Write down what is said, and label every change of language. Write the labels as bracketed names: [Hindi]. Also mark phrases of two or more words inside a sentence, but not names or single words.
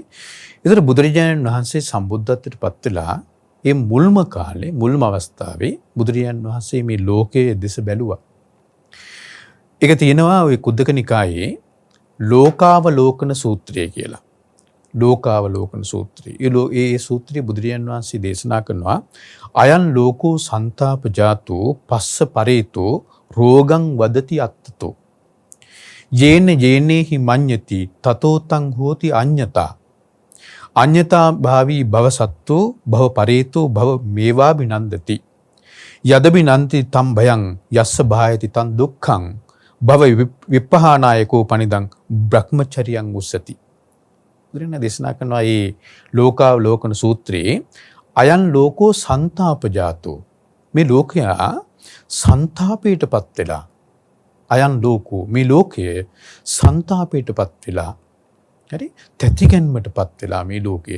[Sinhala] ඒතර බුදුරජාණන් වහන්සේ සම්බුද්ධත්වයට පත් වෙලා ඒ මුල්ම කාලේ, මුල්ම අවස්ථාවේ බුදුරජාණන් වහන්සේ මේ ලෝකයේ දෙස බැලුවා. ඒක තියෙනවා ওই කුද්දක නිකායේ ලෝකාවලෝකන සූත්‍රය කියලා. ලෝකාවලෝකන සූත්‍රය. ඒ සූත්‍රයේ බුදුරජාණන් වහන්සේ දේශනා කරනවා [Pali] අයන් ලෝකෝ සන්තාපජාතෝ පස්ස පරේතෝ රෝගං වදති අත්තතෝ යේන යේනේහි මඤ්ඤති තතෝතං හෝති අඤ්ඤතා අඤ්ඤතා භාවී භවසත්තෝ භව පරේතෝ භව මේවා විනන්දති යදබිනන්ති තම් භයං යස්ස භායති තං දුක්ඛං භව විප්පහානායකෝ පනිදං බ්‍රහ්මචරියං උස්සති. [Sinhala] බුදුරජාණන් දේශනා කරනවා මේ ලෝකාවලෝකන සූත්‍රයේ [Pali] අයන් ලෝකෝ සන්තාපජාතෝ, [Sinhala] මේ ලෝකයා සන්තාපයටපත් වෙලා, [Pali] අයන් ලෝකෝ, [Sinhala] මේ ලෝකයේ සන්තාපයටපත් වෙලා, හරි, තැතිගැන්මටපත් වෙලා මේ ලෝකයේ.